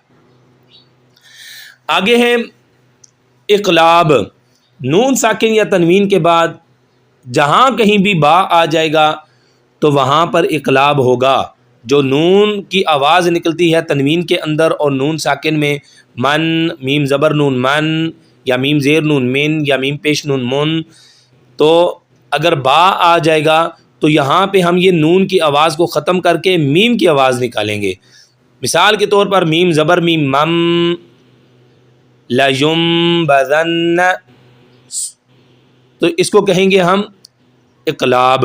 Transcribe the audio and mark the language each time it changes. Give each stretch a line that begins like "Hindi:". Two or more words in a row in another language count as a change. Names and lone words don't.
Urdu: آگے ہے اقلاب۔ نون ساکن یا تنوین کے بعد جہاں کہیں بھی با آ جائے گا تو وہاں پر اقلاب ہوگا۔ جو نون کی آواز نکلتی ہے تنوین کے اندر اور نون ساکن میں، من، میم زبر نون من، یا میم زیر نون من، یا میم پیش نون من، تو اگر با آ جائے گا تو یہاں پہ ہم یہ نون کی آواز کو ختم کر کے میم کی آواز نکالیں گے۔ مثال کے طور پر میم زبر میم مم، لَيُنبَذَنَّ، تو اس کو کہیں گے ہم اقلاب.